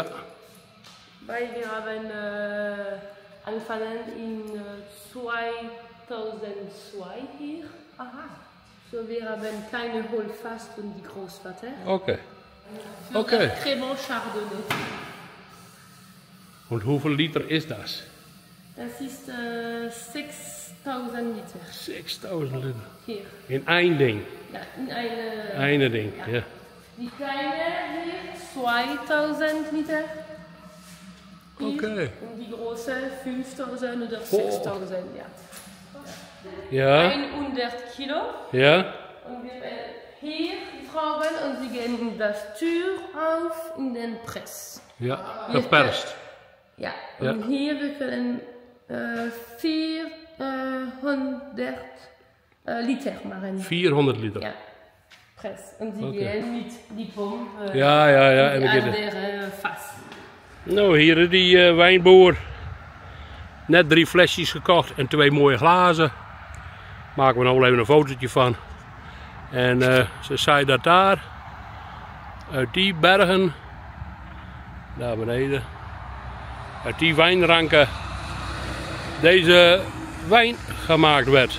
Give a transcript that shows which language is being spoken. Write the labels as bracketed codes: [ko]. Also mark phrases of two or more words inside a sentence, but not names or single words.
[de] Weil wir haben angefangen in 2002 hier. Aha. So wir haben kleine Hohlfass und die Großvater. [nl] Oké. [de] Für [nl] Okay. [de] das Cremant Chardonnay. [nl] Und hoeveel liter is dat? [de] Das ist 6000 Liter. [nl] 6000 liter. [de] Hier. [nl] In één ding. [de] Ja, in eine. [nl] Einde ding. Ja. [de] Die kleine hier 2000 Liter. Hier. [nl] Oké. [de] Und die große 5000 oder 6000, ja. [nl] Ja. [de] 100 Kilo. [nl] Ja. [de] Und wir werden hier die Trauben und sie gehen in das Tür auf in den Press. [nl] Ja. Geperst. [de] Ja, [nl] Ja. [de] und hier wir können 400 Liter machen. [nl] 400 liter. [de] Ja, Press. Und sie [nl] Okay. [de] gehen mit die Pompe [nl] Ja, ja, ja. En [de] in [nl] dan [de] die [nl] geht het. [de] andere Fass. [nl] Nou, hier is die wijnboer. Net 3 flesjes gekocht en 2 mooie glazen. Maken we nog wel even een fotootje van. En ze zei dat daar, uit die bergen, daar beneden, uit die wijnranken, deze wijn gemaakt werd.